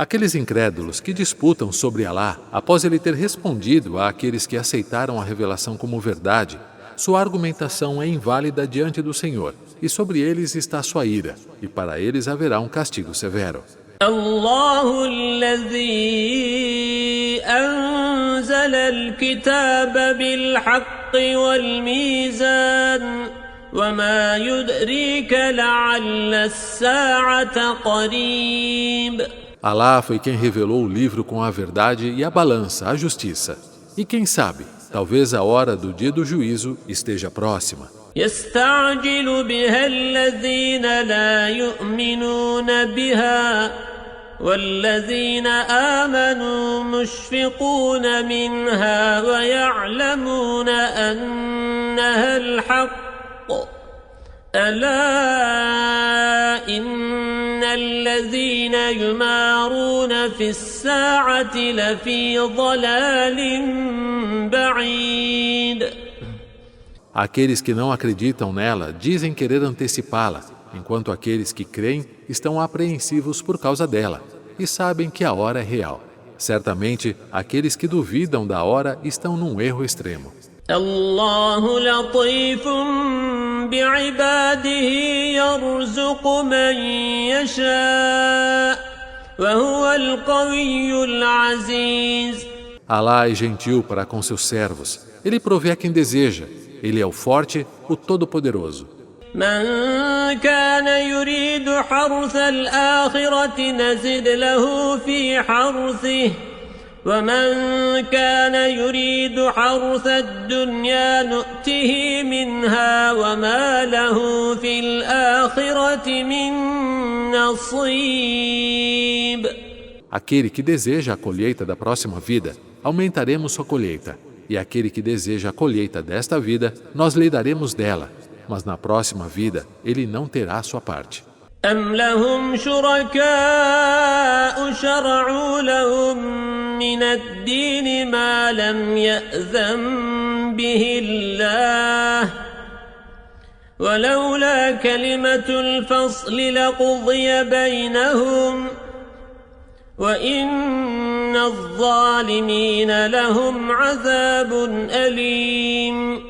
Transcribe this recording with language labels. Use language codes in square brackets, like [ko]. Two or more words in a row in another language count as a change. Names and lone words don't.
[pt] Aqueles incrédulos que disputam sobre Alá, após ele ter respondido àqueles que aceitaram a revelação como verdade, sua argumentação é inválida diante do Senhor, e sobre eles está sua ira, e para eles haverá um castigo severo. [ar] الله الذي أنزل الكتاب بالحق والميزان وما يدريك لعل الساعة قريب. [pt] Alá foi quem revelou o livro com a verdade e a balança, a justiça. E quem sabe, talvez a hora do dia do juízo esteja próxima. [ar] يستعجل بها الذين لا يؤمنون بها والذين آمنوا مشفقون منها ويعلمون أنها الحق ألا إن الذين يمارون في الساعة لفي ضلال بعيد. [pt] Aqueles que não acreditam nela dizem querer antecipá-la, enquanto aqueles que creem estão apreensivos por causa dela e sabem que a hora é real. Certamente, aqueles que duvidam da hora estão num erro extremo. [ar] الله لطيف بعباده يرزق من يشاء وهو القوي العزيز. [pt] Alá é gentil para com seus servos. Ele provê a quem deseja. Ele é o forte, o todo-poderoso. [ar] من كان يريد حرث الآخرة نزد له في حرثه ومن كان يريد حرث الدنيا نؤته منها وما له في الآخرة من نصيب. [pt] Aquele que deseja a colheita da próxima vida, aumentaremos sua colheita. E aquele que deseja a colheita desta vida, nós lhe daremos dela. Mas na próxima vida, ele não terá sua parte. [ar] أم لهم شركاء شرعوا لهم من الدين ما لم يأذن به الله ولولا كلمة الفصل لقضي بينهم وإن الظالمين لهم عذاب أليم.